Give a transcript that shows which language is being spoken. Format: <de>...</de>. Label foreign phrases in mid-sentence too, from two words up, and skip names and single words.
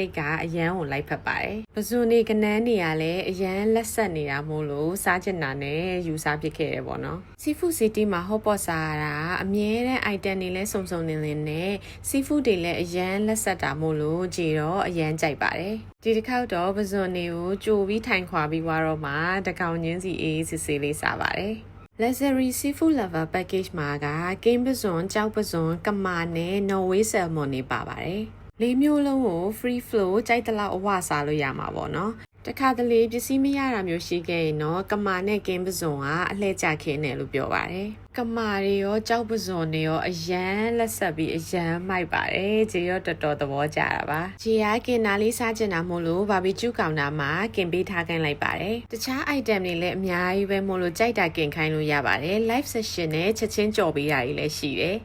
<my>တ်ကအရန်ကိုလိုက်ဖက်ပါတယ်ပဇွန်နေကနန်းနေရလဲအရန်လက်ဆက်နေတာမို့လို့စားချင်တာနဲ့ယူစားဖြစ်ခဲ့ရပေါ့နော်</my> <en>seafood city</en> <my>မှာဟောပေါ့စားရတာအမြဲတမ်း item တွေလဲစုံစုံလင်လင်နဲ့ seafood တွေလည်းအရန်လက်ဆက်တာမို့လို့ကြည်တော့အရန်ကြိုက်ပါတယ်ဒီတစ်ခေါက်တော့ပဇွန်တွေကိုကြိုပြီးထိုင်ခွာပြီးသွားတော့မှတကောင်ချင်းစီအေးစစ်စစ်လေးစားပါတယ်</my> <en>luxury seafood lover package</en> <my>မှာကကင်းပစွန်ကြောက်ပစွန်ကမာနဲ့</my> <en>Norway salmon</en> <my>တွေပါပါတယ်။လေးမျိုးလုံး ကို</my> <en>free flow</en> <my>ကြိုက်တလောက်အဝစားလို့ရမှာပေါ့နော်။တခါတလေပစ္စည်းမရတာမျိုးရှိခဲ့ရင်တော့ကမာနဲ့ကင်းပစွန်ကအလှည့်ကျခင်းတယ်လို့ပြောပါတယ်။ကမာတွေရောကြောက်ပစွန်တွေရောအရန်လက်ဆက်ပြီးအရန်မိုက်ပါတယ်။ဂျေရောတော်တော်သဘောကျတာပါ။ဂျေကကင်နာလေးစားချင်တာမို့လို့ဘာဘီကျူကောင်တာမှာကင်ပေးထားခိုင်းလိုက်ပါတယ်။တခြား item တွေလည်းအများကြီးပဲမို့လို့ကြိုက်တာကင်ခိုင်းလို့ရပါတယ်။</my> <en>live session</en> <my>နဲ့ချက်ချင်းကြော်ပေးတာတွေလည်းရှိတယ်</my>